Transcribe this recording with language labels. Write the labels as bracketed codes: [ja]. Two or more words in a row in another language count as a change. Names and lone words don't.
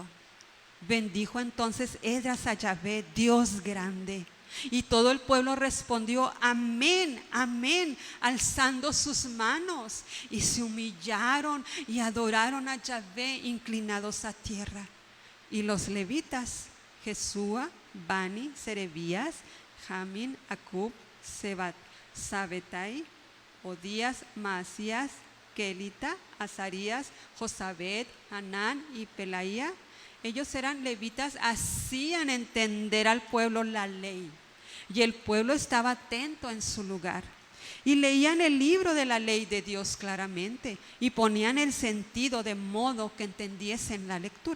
[es] Bendijo entonces Esdras a Yahvé, Dios grande. Y todo el pueblo respondió, amén, amén, alzando sus manos, y se humillaron y adoraron a Yahvé inclinados a tierra. Y los levitas, Jesúa, Bani, Serebías, Jamín, Acub, Sabetai, Odías, Masías, Kelita, Azarías, Josabed, Hanán y Pelaía, ellos eran levitas, hacían entender al pueblo la ley, y el pueblo estaba atento en su lugar, y leían el libro de la ley de Dios claramente, y ponían el sentido de modo que entendiesen la lectura.